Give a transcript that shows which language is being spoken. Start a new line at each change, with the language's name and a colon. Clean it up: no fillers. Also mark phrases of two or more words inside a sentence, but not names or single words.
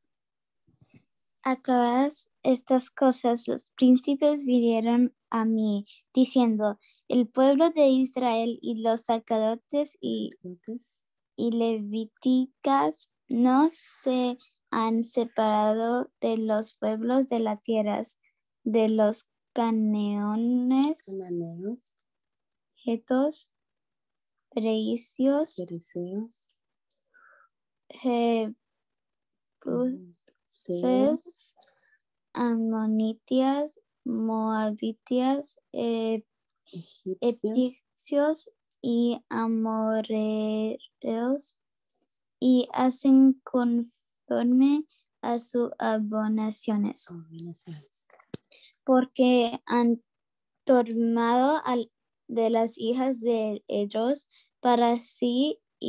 Spanish: Acabadas estas cosas, los príncipes vinieron a mí, diciendo: el pueblo de Israel y los sacerdotes y levíticas no se han separado de los pueblos de las tierras, de los cananeos, hetos, perecios, jebuseos, amonitias, moabitias, egipcios y amorreos, y hacen conforme a sus abominaciones, porque han tomado de las hijas de ellos para sí y